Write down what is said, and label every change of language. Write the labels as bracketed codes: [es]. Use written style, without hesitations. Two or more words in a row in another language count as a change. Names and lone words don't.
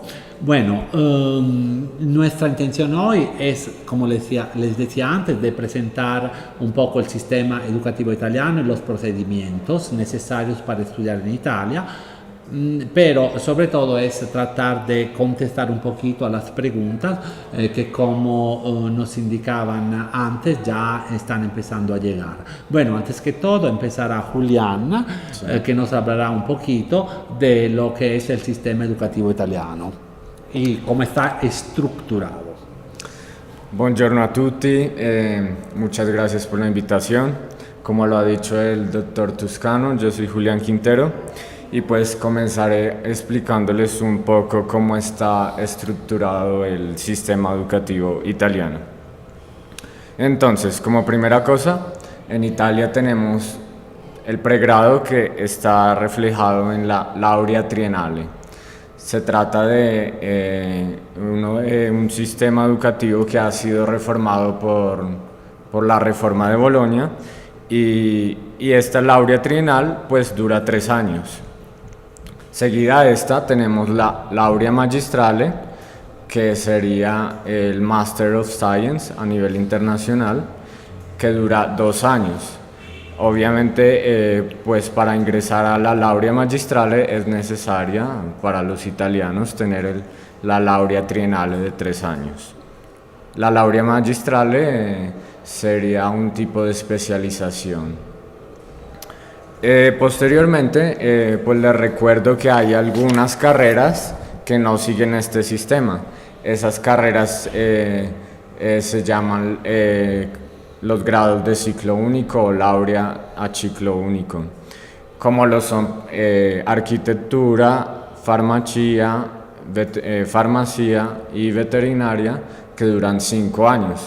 [es] Bueno, nuestra intención hoy es, como les decía antes, de presentar un poco el sistema educativo italiano y los procedimientos necesarios para estudiar en Italia, pero sobre todo es tratar de contestar un poquito a las preguntas que, como nos indicaban antes, ya están empezando a llegar. Bueno, antes que todo empezará Julián, sí, que nos hablará un poquito de lo que es el sistema educativo italiano y cómo está estructurado. [it] Buongiorno a tutti, [es] muchas gracias por la invitación. Como lo ha dicho el doctor Toscano, yo soy Julián Quintero. Y pues comenzaré explicándoles un poco cómo está estructurado el sistema educativo italiano. Entonces, como primera cosa, en Italia tenemos el pregrado, que está reflejado en la [it] laurea triennale. [es] Se trata de un sistema educativo que ha sido reformado por la reforma de Bolonia, y esta laurea trienal pues dura 3 años. Seguida a esta tenemos la [it] laurea magistrale, [es] que sería el [en] Master of Science [es] a nivel internacional, que dura 2 años. Obviamente, pues para ingresar a la [it] laurea magistrale [es] es necesaria para los italianos tener la [it] laurea triennale [es] de 3 años. La [it] laurea magistrale [es] sería un tipo de especialización. Posteriormente, pues les recuerdo que hay algunas carreras que no siguen este sistema. Esas carreras se llaman los grados de ciclo único o [it] laurea a ciclo único, [es] como lo son arquitectura, farmacia y veterinaria, que duran 5 años.